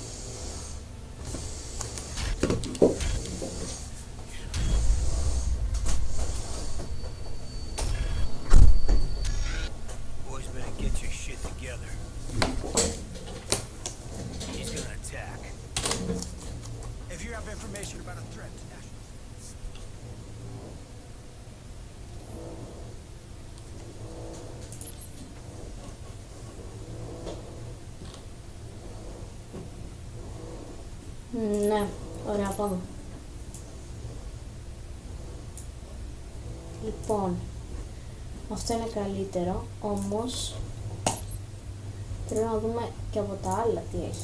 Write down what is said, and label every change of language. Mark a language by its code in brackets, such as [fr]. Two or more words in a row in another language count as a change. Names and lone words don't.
[en] Boys better get your shit together. He's gonna attack. If you have information about a threat to national [el] Ναι, ωραία, πάμε. Λοιπόν, αυτό είναι καλύτερο, όμως πρέπει να δούμε και από τα άλλα τι έχει.